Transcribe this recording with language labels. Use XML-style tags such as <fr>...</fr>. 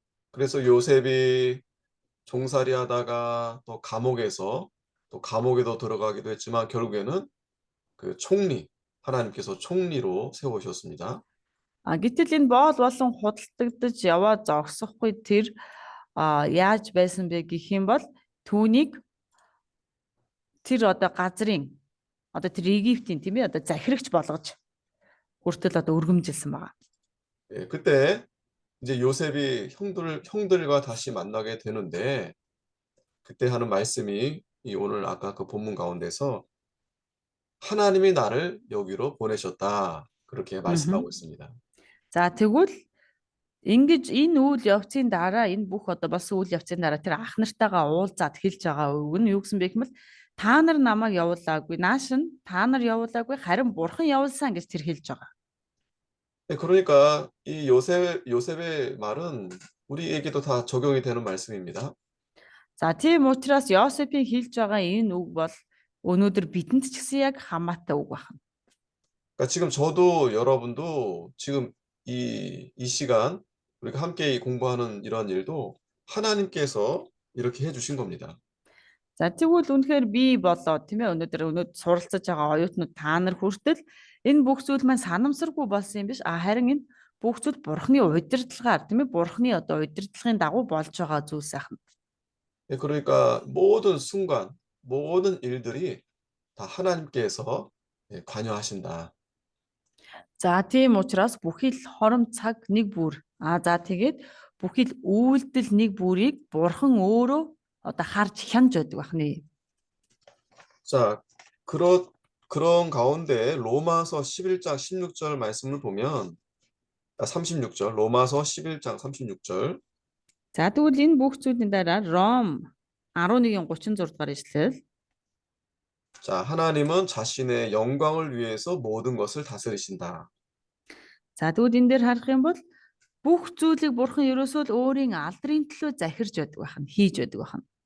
<ko>그래서 요셉이 종살이 하다가 또 감옥에도 들어가기도 했지만 결국에는 그 하나님께서 총리로 세우셨습니다.</ko> <mn>Гэтэл энэ боол болон худалдагдаж яваа зогсохгүй тэр яаж байсан бэ гэх юм бол түүнийг тэр одоо газрын одоо тэр Египтийн тийм ээ одоо захирагч болгож хүртэл одоо өргөмжилсэн байгаа.</mn> <ko>그때 이제 요셉이 형들과 다시 만나게 되는데 그때 하는 말씀이 오늘 아까 그 본문 가운데서 하나님이 나를 여기로 보내셨다. 그렇게 말씀하고 있습니다.</ko> <mn>За тэгвэл ингэж энэ үйл явцын дараа энэ бүх одоо бас үйл явцын дараа тэр ах нартайгаа уулзаад хэлж байгаа үг нь юу гэсэн бэ гэвэл та нар намайг явуулаагүй нааш нь та нар явуулаагүй харин бурхан явуулсан гэж тэр хэлж байгаа.</mn> <ko>그러니까 이 요셉의 말은 우리에게도 다 적용이 되는 말씀입니다.</ko> <mn>За тийм учраас Йосефийн хэлж байгаа энэ үг бол өнөөдөр бидэнд ч гэсэн яг хамаатай үг байна.</mn> <ko>그러니까 지금 저도 여러분도 지금 이 시간 우리가 함께 공부하는 이러한 일도 하나님께서 이렇게 해주신 겁니다.</ko> <mn>За тэгвэл үнэхээр би болоо тийм ээ өнөөдөр суралцаж байгаа оюутнууд та нар хүртэл энэ бүх зүйл маань санамсаргүй болсон юм биш харин энэ бүх зүйл бурхны удирдлагаар тийм ээ бурхны одоо удирдлагын дагуу болж байгаа зүйлс ахна.</mn> <ko>그러니까 모든 순간 모든 일들이 다 하나님께서 관여하신다.</ko> <mn>За тийм учраас бүхий л хором цаг нэг бүр за тэгээд бүхий л үйлдэл нэг бүрийг бурхан өөрөө одоо харж хянж байдаг байна.</mn> <ko>자, 그런 가운데 로마서 11장 16절 말씀을 보면 36절 로마서 11장 36절</ko> <mn>За тэгвэл энэ бүх зүйлийн дараа Ром 11:36 дугаар ишлэл.</mn> <ko>자, 하나님은 자신의 영광을 위해서 모든 것을 다스리신다.</ko> <mn>За тэгвэл энэ дээр харах юм бол бүх зүйлийг бурхан ерөөсөө л өөрийн алдрын төлөө захирж байдаг байна, хийж байдаг байна.</mn>